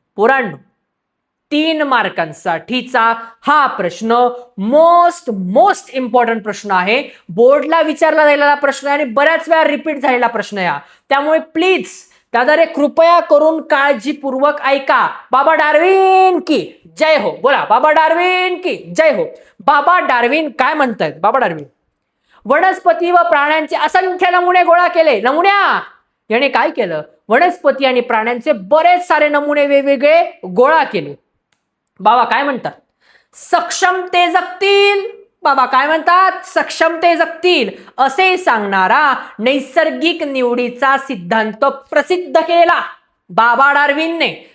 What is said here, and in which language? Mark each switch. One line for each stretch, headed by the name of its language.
Marathi: पोरांनो 3 मार्कांसाठीचा हा प्रश्न मोस्ट इम्पॉर्टंट प्रश्न आहे. बोर्डला विचारला गेलेला प्रश्न आणि बऱ्याच वेळा रिपीट झालेला प्रश्न या. त्यामुळे प्लीज दादा रे कृपया करून काळजीपूर्वक ऐका.
Hindi: बाबा डार्विन की जय हो.
Marathi: बोला
Hindi: बाबा डार्विन की जय हो.
Marathi: बाबा डार्विन काय म्हणतायत? बाबा डार्विन वनस्पती व प्राण्यांचे असंख्य नमुने गोळा केले. नमुन्या याने काय केलं? वनस्पती आणि प्राण्यांचे बरेच सारे नमुने वेगवेगळे गोळा केले. बाबा काय म्हणतात? सक्षमते जगतील. बाबा काय म्हणतात? सक्षमते जगतील असे सांगणारा नैसर्गिक निवडीचा सिद्धांत प्रसिद्ध केला बाबा डार्विनने.